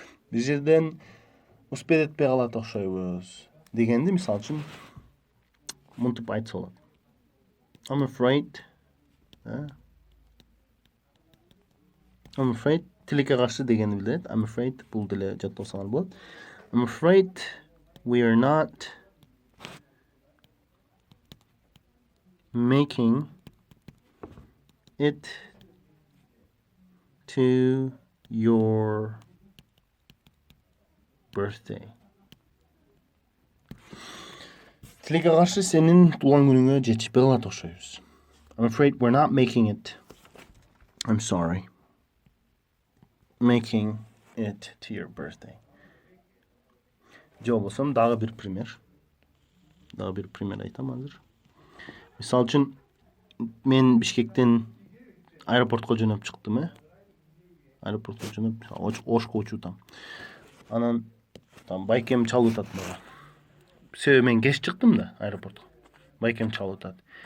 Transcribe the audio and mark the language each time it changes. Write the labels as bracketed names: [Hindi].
[Kyrgyz] Бир жерден успеть этпей калат окшойбуз дегенди мисалы үчүн мынтип айтса болот. [English] I'm afraid [Kyrgyz] тилекке каршы дегенди билдирет. [English] I'm afraid [Kyrgyz] бул деле жаттоосаңар болот. [English] I'm afraid we are not making it to your birthday. [Kyrgyz] Тилекке каршы сенин туулган күнүңө жетишпей калат окшойбуз. [English] I'm afraid we're not making it. I'm sorry. Making it to your birthday. [Kyrgyz] Же болсом дагы бир пример. Айтам азыр. Мисалы үчүн, мен Бишкектен аэропортко жөнөп чыктым, Аэропортко жөнөп Ошко учутам. Анан байкем чалып атат мага. Себеби мен кеч чыктым да аэропортко. Байкем чалып атат.